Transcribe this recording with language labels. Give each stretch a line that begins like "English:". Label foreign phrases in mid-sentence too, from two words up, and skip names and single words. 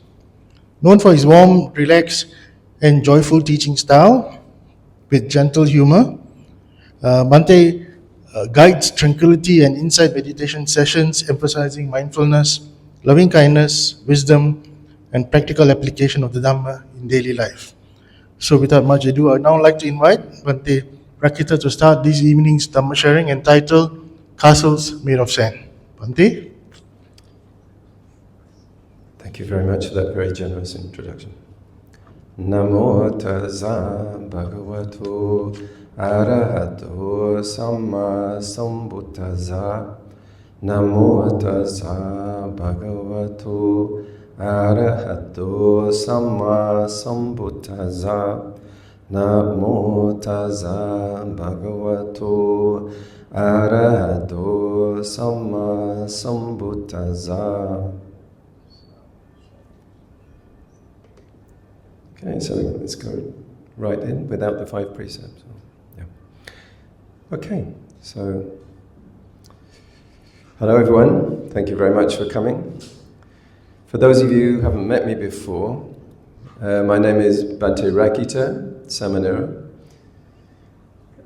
English: Known for his warm, relaxed, and joyful teaching style with gentle humor, Bhante guides tranquility and insight meditation sessions emphasizing mindfulness, loving kindness, wisdom, and practical application of the Dhamma in daily life. So without much ado, I'd now like to invite Bhante Rakkhita to start this evening's Dhamma sharing entitled Castles Made of Sand. Bhante? Thank you very much for that very generous introduction.
Pali: Namo tassa bhagavato arahato samma sambuddhassa. Namo tassa bhagavato arahato samma sambuddhassa. Namo tassa bhagavato arahato samma sambuddhassa.
English: Okay, so let's go right in without the 5 precepts. Yeah. Okay, so hello everyone. Thank you very much for coming. For those of you who haven't met me before, my name is Bhante Rakkhita Samanera.